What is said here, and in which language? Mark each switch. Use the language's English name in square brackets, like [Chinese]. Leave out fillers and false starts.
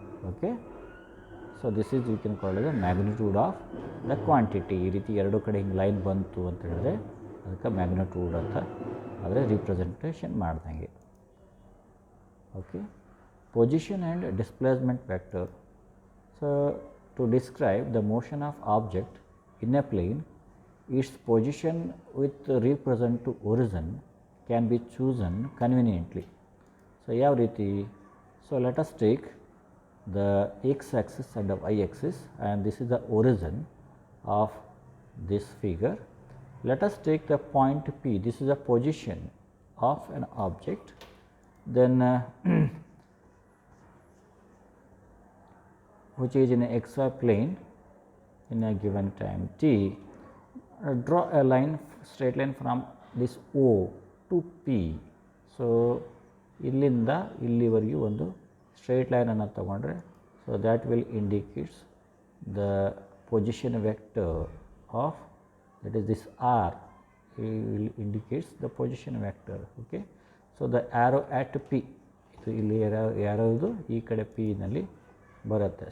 [English] Okay, so this is you can call is the magnitude of the quantity. [Kannada] ಈ ರೀತಿ ಎರಡು ಕಡೆ ಹಿಂಗೆ ಲೈನ್ ಬಂತು ಅಂತ ಹೇಳಿದ್ರೆ ಅದಕ್ಕೆ ಮ್ಯಾಗ್ನಿಟ್ಯೂಡ್ ಅಂತ ಆದರೆ ರಿಪ್ರೆಸೆಂಟೇಷನ್ ಮಾಡ್ದಂಗೆ. [English] Okay, position and displacement vector. So to describe the motion of object in a plane, its position with represent to origin can be chosen conveniently. So [Kannada] ಯಾವ ರೀತಿ? [English] So let us take the x axis and the y axis, and this is the origin of this figure. Let us take the point P, this is the position of an object. Then which is in a xy plane in a given time t. Draw a line, straight line from this O to P. So [Kannada] ಇಲ್ಲಿಂದ ಇಲ್ಲಿವರೆಗೂ ಒಂದು straight ಲೈನನ್ನು ತಗೊಂಡ್ರೆ, [English] So that will indicates the position vector of that is this R will indicates the position vector. Okay, so the arrow at P, [Kannada] ಇದು ಇಲ್ಲಿ arrow ಇದು ಈ ಕಡೆ P ನಲ್ಲಿ ಬರುತ್ತೆ.